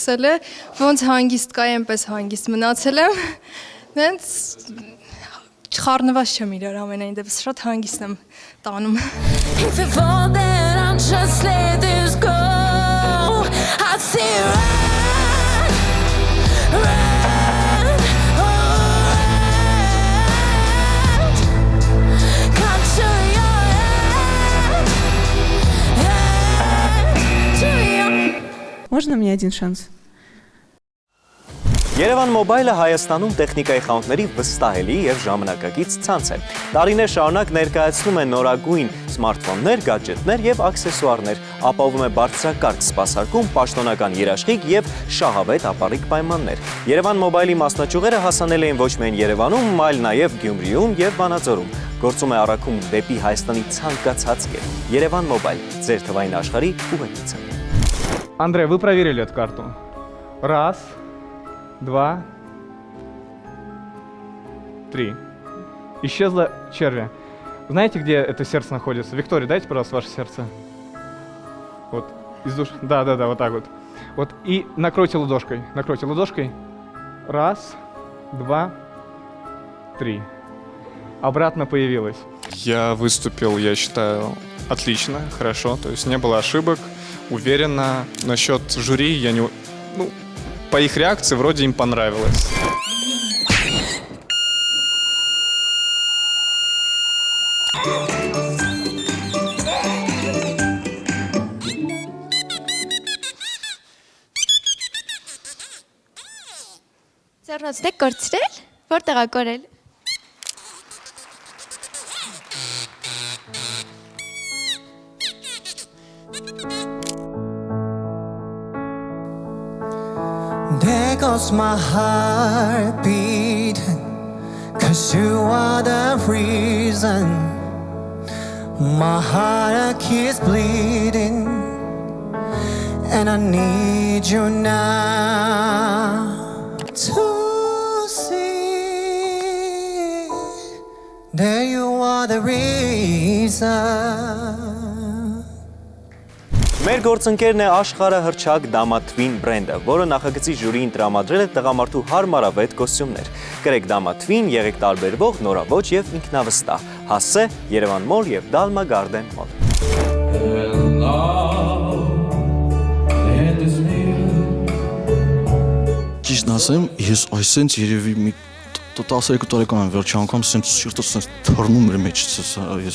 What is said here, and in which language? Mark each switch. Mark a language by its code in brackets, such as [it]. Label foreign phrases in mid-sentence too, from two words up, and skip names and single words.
[hy] է, ոնց հանգիստ կայ, այնպես հանգիստ մնացել եմ, նենց չխառնված չեմ իրար ամենայն դեպս, շատ հանգիստ եմ տանում։ [en] If you fall then I'll just let this go I'll see run, run, oh run Come to your end [ru] Можно мне один шанс? [hy] Երևան Մոբայլը Հայաստանում տեխնիկայի խանութների վստահելի եւ ժամանակակից ցանց է։ Տարիներ շարունակ ներկայացնում է նորագույն սմարթֆոններ, գադջետներ եւ աքսեսուարներ, ապահովում է բարձրակարգ սպասարկում, պաշտոնական երաշխիք եւ շահավետ ապառիկ պայմաններ։ Երևան Մոբայլի մասնաճյուղերը հասանելի են ոչ միայն Երևանում, այլ նաեւ Գյումրիում եւ Վանաձորում։ Գործում է առաքում դեպի Հայաստանի ցանկացած կետ։ Երևան Մոբայլ, ձեր թվային աշխարհի ուղեկիցը։ [ru] Андрей, вы проверили эту карту? Раз, два, три. Исчезло черви. Знаете, где это сердце находится? Виктория, дайте, пожалуйста, ваше сердце. Вот, из души. Да, вот так вот. Вот, и накройте ладошкой. Накройте ладошкой. Раз, два, три. Обратно появилось. Я выступил, я считаю, отлично, хорошо. То есть не было ошибок, уверенно. Насчет жюри я не... Ну, по их реакции вроде им понравилось. [hy] Ձեռնոցն եք կորցրել, որտեղ ա կորել։ [en] There goes my heart beating Cause you are the reason My heart keeps bleeding And I need you now To see That you are the reason [hy] Մեր գործընկերն է աշխարհը հռչակ Դամաթվին բրենդը, որը նախագծի ժյուրիին տրամադրել է տղամարդու հարմարավետ կոստյումներ։ Կրեք Դամաթվին, եղեք տարբերվող, նորաբոչ եւ ինքնավստահ։ Հասե Երևան Մոլ եւ Դալմա Գարդեն Մոլ։ Ճիշտ ասեմ, ես այսինչ երևի մի 12 տարեկան եմ վերջի անգամ սենց սիրտս սենց թռնում էր մեջից ես։